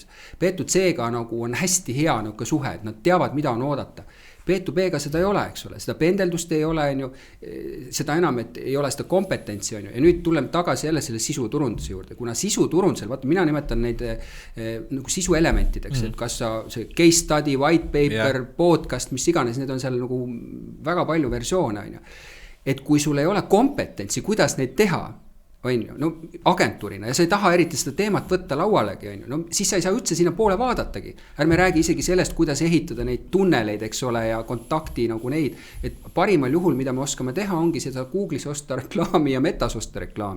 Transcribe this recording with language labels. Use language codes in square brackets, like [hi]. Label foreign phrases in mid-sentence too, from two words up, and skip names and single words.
[et] B2C-ga nagu on hästi hea nagu suhe, et nad teavad, mida on oodata. B2B-ga seda ei ole, eks ole, seda pendeldust ei ole, seda enam, et ei ole seda kompetentsi, ja nüüd tuleme tagasi jälle selle sisuturunduse juurde, kuna sisuturundusel, vaata, mina nimetan neid nagu sisuelementideks, et kas see [en] case study, white paper, podcast, [et] mis iganes, need on seal nagu väga palju versioone, et kui sul ei ole kompetentsi, kuidas neid teha, agentuurina ja sa ei taha eriti seda teemat võtta laualegi, siis sa ei saa üldse sinna poole vaadatagi. Ärme räägi isegi sellest, kuidas ehitada neid tunneleid, eks ole, ja kontakti nagu neid, et parimal juhul, mida me oskame teha, ongi seda Google'is osta reklaami ja Metas osta reklaami.